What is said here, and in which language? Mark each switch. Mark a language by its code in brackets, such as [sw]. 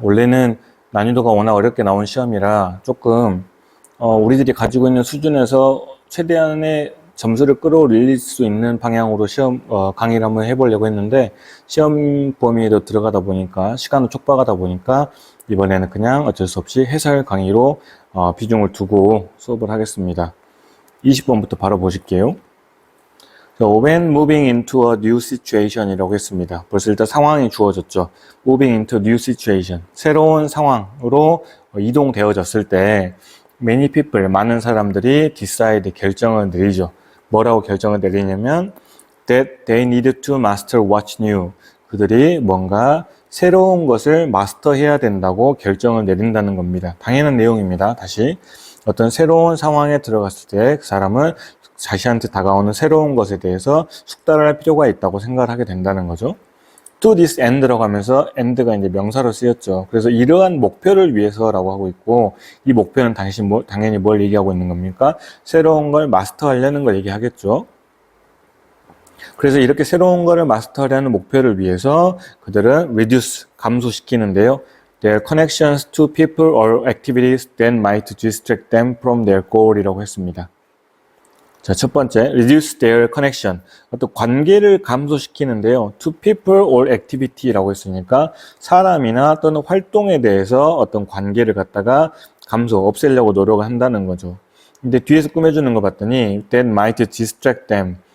[ko] 원래는 난이도가 워낙 어렵게 나온 시험이라 조금 우리들이 가지고 있는 수준에서 최대한의 점수를 끌어올릴 수 있는 방향으로 시험 강의를 한번 해보려고 했는데 시험 범위에도 들어가다 보니까 시간도 촉박하다 보니까 이번에는 그냥 어쩔 수 없이 해설 강의로 비중을 두고 수업을 하겠습니다. 20번부터 바로 보실게요. [en] When moving into a new situation 이라고 했습니다. [ko] 벌써 일단 상황이 주어졌죠. [en] Moving into a new situation. [ko] 새로운 상황으로 이동되어졌을 때 many people, 많은 사람들이 decide, 결정을 내리죠. [en] 뭐라고 결정을 내리냐면 that they needed to master what's new. [ko] 그들이 뭔가 새로운 것을 마스터해야 된다고 결정을 내린다는 겁니다. 당연한 내용입니다. 다시 어떤 새로운 상황에 들어갔을 때 그 사람은 자신한테 다가오는 새로운 것에 대해서 숙달을 할 필요가 있다고 생각을 하게 된다는 거죠. To this end 라고 하면서 end가 이제 명사로 쓰였죠. 그래서 이러한 목표를 위해서라고 하고 있고, 이 목표는 당연히 뭘 얘기하고 있는 겁니까? 새로운 걸 마스터하려는 걸 얘기하겠죠. 그래서 이렇게 새로운 거를 마스터하려는 목표를 위해서 그들은 reduce, 감소시키는데요. [en] Their connections to people or activities that might distract them from their goal이라고 했습니다. [ko] 자, 첫 번째, reduce their connection. 어떤 관계를 감소시키는데요. To people or activity 라고 했으니까 사람이나 또는 활동에 대해서 어떤 관계를 갖다가 없애려고 노력을 한다는 거죠. 근데 뒤에서 꾸며주는 거 봤더니 that might distract them.